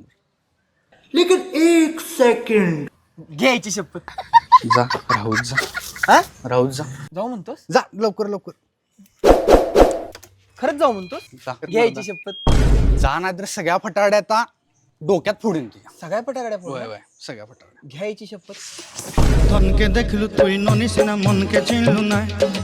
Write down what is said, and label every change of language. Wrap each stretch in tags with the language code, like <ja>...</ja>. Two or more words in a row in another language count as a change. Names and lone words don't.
<mr>लेकिन 1 सेकंड. घ्यायची शपथ. जा राहूच जा. हा राहूच जा. जाऊ म्हणतोस? जा लवकर लवकर खरंच जाऊ म्हणतोस? जा. घ्यायची शपथ. जा नाही तर सगळ्या फटाड्या आता डोक्यात फोडून तुझ्या. सगळ्या पटाकड्या होय होय सगळ्या फटाड्या. घ्यायची शपथ.</mr> <bn>ধনকে দেখলু তুই ননিস না মনকে চিনলু না</bn>